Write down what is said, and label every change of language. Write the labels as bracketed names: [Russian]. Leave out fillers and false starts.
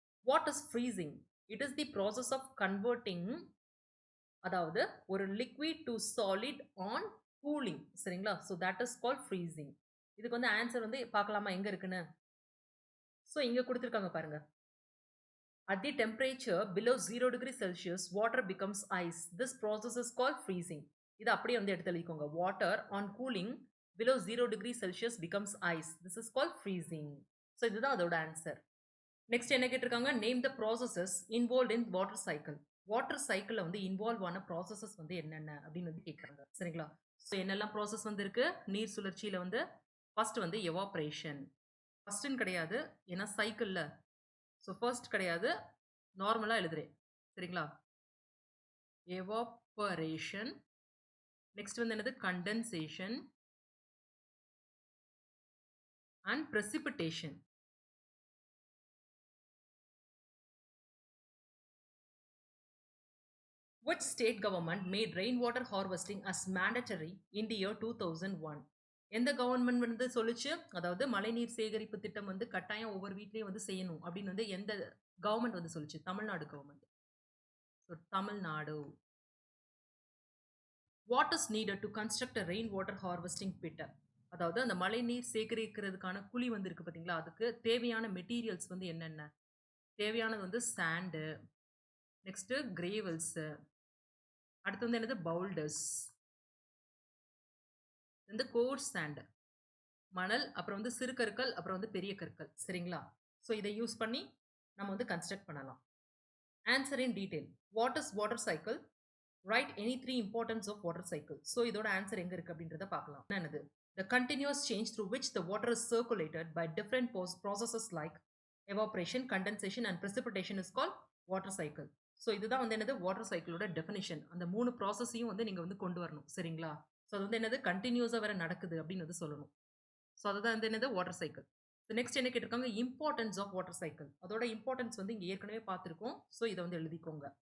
[English] What is freezing? It is the process of converting, அதாவது ஒரு liquid to solid on cooling. சரிங்களா? [Tamil] So [English] That is call freezing. [Tamil] இதுக்கு வந்து answer வந்து பார்க்கலாமா எங்க இருக்குன்னு? ஸோ இங்க கொடுத்துருக்காங்க பாருங்க. [English] At the temperature below 0 degree Celsius, water becomes ice. This process is called freezing. [Tamil] இது அப்படியே வந்து எடுத்து எழுதிக்கோங்க. [English] Water on cooling below 0 degree Celsius becomes ice. This is called freezing. [Tamil] So இதுதான் அதோட ஆன்சர். நெக்ஸ்ட் என்ன கேட்டிருக்காங்க? [English] Name the processes involve in water cycle. [Tamil] Water சைக்கிளில் வந்து இன்வால்வ் ஆன ப்ராசஸஸ் வந்து என்னென்ன அப்படின்னு வந்து கேட்குறாங்க. சரிங்களா? ஸோ என்னெல்லாம் ப்ராசஸ் வந்து இருக்கு நீர் சுழற்சியில் வந்து? ஃபர்ஸ்ட் வந்து எவாப்ரேஷன். ஃபர்ஸ்ட்னு கிடையாது, ஏன்னா சைக்கிளில். ஸோ ஃபர்ஸ்ட் கிடையாது, நார்மலாக எழுதுறேன். சரிங்களா? எவாப்பரேஷன். நெக்ஸ்ட் வந்து என்னது? [English] Condensation and precipitation. Which state government made rainwater harvesting as mandatory in the year 2001? [Tamil] எந்த கவர்மெண்ட் வந்து சொல்லுச்சு, அதாவது மழைநீர் சேகரிப்பு திட்டம் வந்து கட்டாயம் ஒவ்வொரு வீட்லயும் வந்து செய்யணும் அப்படின்னு வந்து எந்த கவர்மெண்ட் வந்து சொல்லுச்சு? Tamil Nadu government. So Tamil Nadu. [English] What is needed to construct a rain water harvesting pit? [Tamil] அதாவது அந்த மழை நீர் சேகரிக்கிறதுக்கான குழி வந்து இருக்கு பார்த்தீங்களா, அதுக்கு தேவையான மெட்டீரியல்ஸ் வந்து என்னென்ன? தேவையானது வந்து சாண்டு, நெக்ஸ்ட் கிரேவல்ஸ், அடுத்து வந்து என்னது? பவுல்டர்ஸ், வந்து கோர்ஸ் சாண்ட், மணல், அப்புறம் வந்து சிறு கற்கள், அப்புறம் வந்து பெரிய கற்கள். சரிங்களா? ஸோ இதை யூஸ் பண்ணி நம்ம வந்து கன்ஸ்ட்ரக்ட் பண்ணலாம். [English] Answer in detail. What is water cycle? Right any 3 importance of water cycle. [Tamil] So இதோட ஆன்சர் எங்க இருக்கு அப்படின்றத பார்க்கலாம். என்னது? [English] The continuous change through which the water is circulated by different processes like evaporation, condensation and precipitation is called water cycle. [Tamil] So இதுதான் வந்து என்னது? Water சைக்கிளோட definition. அந்த 3 ப்ராசஸையும் வந்து நீங்க வந்து கொண்டு வரணும். சரிங்களா? ஸோ அது வந்து என்னது? கண்டினியூஸா வேற நடக்குது அப்படின்னு வந்து சொல்லணும். ஸோ அதுதான் வந்து என்னது? Water cycle. நெக்ஸ்ட் என்ன கேட்டிருக்காங்க? Importance of water cycle. அதோட இம்பார்ட்டன்ஸ் வந்து இங்க ஏற்கனவே பார்த்துருக்கோம். ஸோ இதை வந்து எழுதிக்கோங்க.